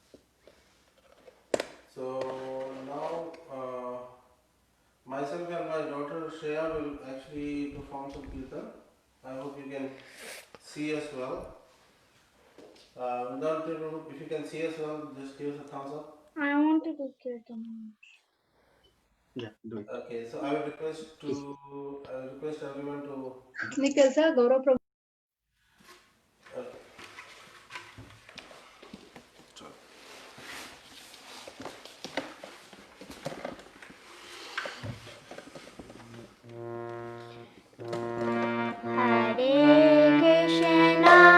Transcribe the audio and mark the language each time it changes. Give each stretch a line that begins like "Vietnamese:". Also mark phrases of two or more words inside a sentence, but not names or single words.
English: So now myself and my daughter Shreya will actually perform some Kirtan. I hope you can see us well. If you can see us well, just give us a thumbs up. I want to do kirtan. Yeah, do it. Okay, so I will request everyone to.
Telugu: మీకు తెలుసా గౌరవ్ ప్రభు
English: Hare Krishna,